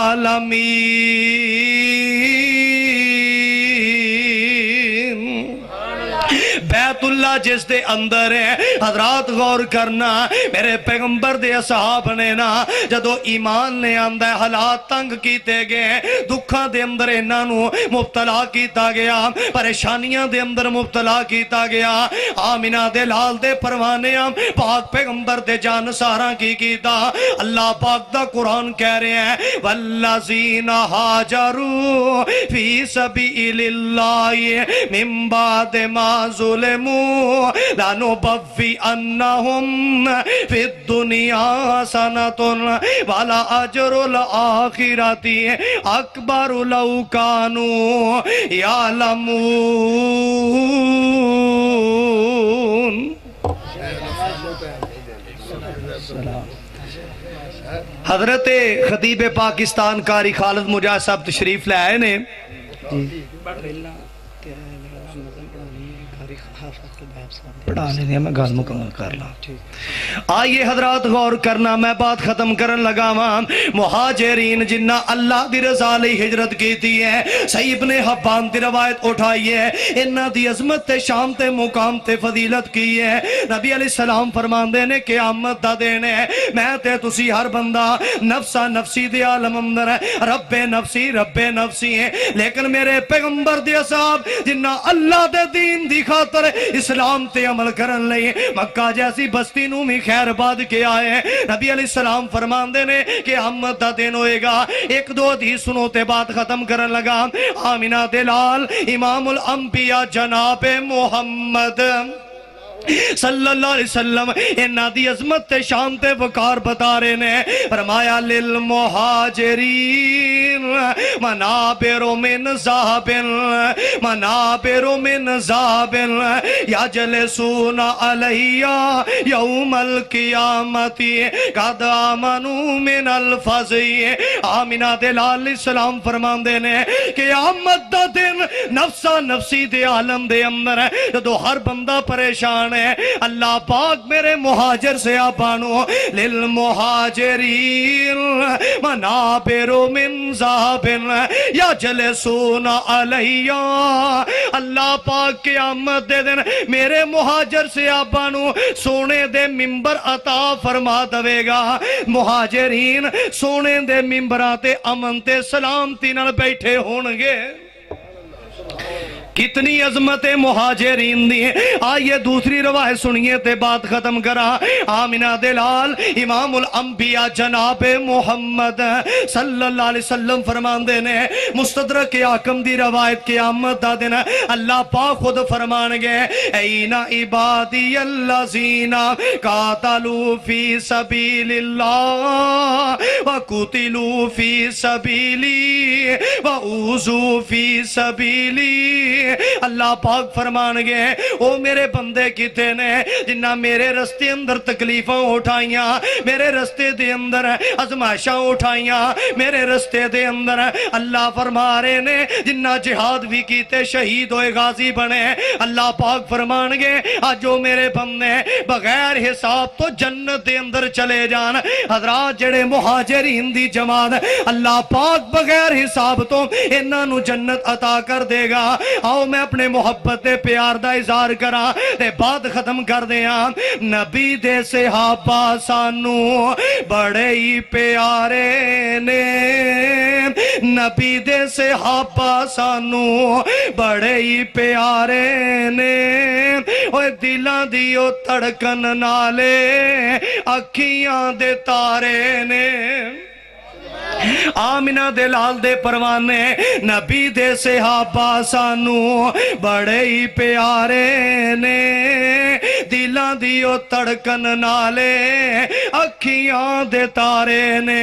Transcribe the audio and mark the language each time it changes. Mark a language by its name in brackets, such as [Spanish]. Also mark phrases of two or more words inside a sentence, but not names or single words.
[Punjabi] بیت اللہ جس دے اندر ہے حضرات غور کرنا میرے پیغمبر دے اصحاب نے نا جدو ایمان نے آندہ ہے حالات تنگ کیتے گئے دکھاں دے اندر انہوں مبتلا کیتا گیا پریشانیاں دے اندر مبتلا کیتا گیا آمینہ دے لال دے پروانے پاک پیغمبر دے جان ساراں کی کیتا اللہ پاک دا قرآن کہہ رہے ہیں [Arabic] والذین ہاجروا فی سبیل اللہ من بعد ما ظلموا لنبوئنہم فی الدنیا حسنۃ ولأجر الآخرۃ اکبر لو کانوا [Punjabi] یعلمون حضرت خطیب پاکستان قاری خالد مجاہد صاحب تشریف لے آئے نے پڑھانے دیا، میں گل مکمل کر لا۔ آئیے حضرات غور کرنا، میں بات ختم کرن لگا ہاں۔ مہاجرین جنہ اللہ دی رضا لئی ہجرت کیتی ہے، صحیح ابن حبان دی روایت اٹھائی ہے، انہاں دی عظمت تے شان تے مقام تے فضیلت کی ہے۔ نبی علیہ السلام فرماندے نے قیامت دا دن ہے، میں تے تسی ہر بندہ نفسا نفسی دے عالم اندر ہے، رب نفسی ہے، لیکن میرے پیغمبر دی اصحاب جنہ اللہ دے دین دی خاطر اسلام تے عمل کرن لئی مکہ جیسی بستی نو بھی خیر باد کے آئے ہیں۔ نبی علیہ السلام فرماندے نے کہ قیامت دا دن ہوئے گا۔ ایک دو حدیث سنو تے بات ختم کرن لگا۔ آمینہ دلال امام الانبیاء جناب محمد صلی اللہ علیہ وسلم انہاں دی عظمت تے شان تے وقار بتا رہے نے، فرمایا [Arabic] للمہاجرین منابر من ذہب یجلسون علیہ یوم القیامت قد آمنوا من الفزع۔ [Punjabi] آمینہ دلال علیہ السلام فرماندے نے کہ قیامت دا دن نفسا نفسی دے عالم دے اندر ہے، جدو ہر بندہ پریشان ہے، اللہ پاک میرے مہاجر سے آپانو [Arabic] للمہاجرین منابر من ذہب یجلسون علیہ، [Punjabi] اللہ پاک قیامت دے دن میرے مہاجر سے آپانو سونے دے ممبر عطا فرما دوے گا۔ مہاجرین سونے دے ممبراتے امن تے سلامتی نال بیٹھے ہونگے۔ کتنی عظمت مہاجرین دی ہیں۔ آئیے دوسری روایت سنیے تے بات ختم کرا۔ آمینہ دلال امام الانبیاء جناب محمد صلی اللہ علیہ وسلم فرماندے نے، مستدرک حاکم دی روایت قیامت دا دن اللہ پاک خود فرمان گے، [Arabic] این عبادی الذین قاتلوا فی سبیل اللہ وقتلوا فی سبیلی واوذوا فی سبیلی۔ [Punjabi] اللہ پاک فرمان گے او میرے بندے کتے نے جنہ میرے رستے اندر تکلیفاں اٹھائیاں، میرے رستے دے اندر ازمائشاں اٹھائیاں، میرے رستے دے اندر اللہ فرما رہے نے جنہ جہاد بھی کیتے شہید ہوئے غازی بنے۔ اللہ پاک فرمان گے آج جو میرے بندے بغیر حساب تو جنت دے اندر چلے جان۔ حضرات جڑے مہاجرین دی جماعت اللہ پاک بغیر حساب تو انہاں نو جنت عطا کر دے گا۔ آؤ میں اپنے محبت دے پیار دا اظہار کرا تے بات ختم کر دیا۔ نبی دے صحابہ سانو بڑے ہی پیارے نے، نبی دے صحابہ سانو بڑے ہی پیارے نے، اوہ دلاں دیو تڑکن نالے اکھیاں دے تارے نے۔ آمینہ دلال دے پروانے نبی دے صحابہ سانو بڑے ہی پیارے نے، دلاں دیو تڑکن نالے اکھیاں دے تارے نے۔